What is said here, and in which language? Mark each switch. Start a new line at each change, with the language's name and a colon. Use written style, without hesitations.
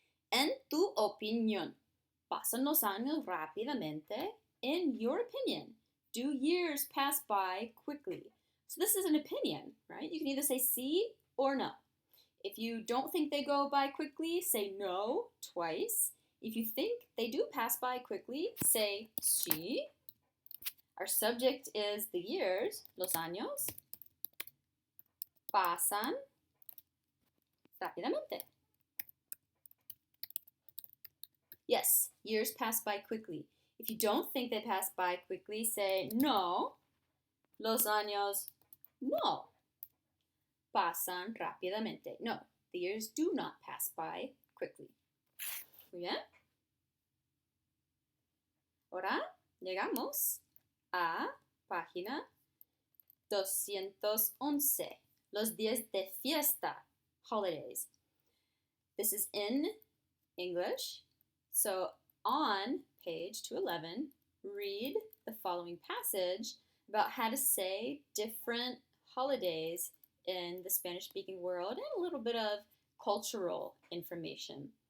Spanish: En tu opinión, ¿pasan los años rápidamente?
English: In your opinion, do years pass by quickly? So this is an opinion, right? You can either say sí or no. If you don't think they go by quickly, say no twice. If you think they do pass by quickly, say sí. Our subject is the years,
Spanish: los años. Pasan rápidamente.
English: Yes, years pass by quickly. If you don't think they pass by quickly, say no.
Spanish: Los años no pasan rápidamente.
English: No, the years do not pass by quickly.
Spanish: Muy bien. Ahora llegamos a página 211. Los días de fiesta, holidays.
English: This is in English. So on page 211, read the following passage about how to say different holidays in the Spanish-speaking world and a little bit of cultural information.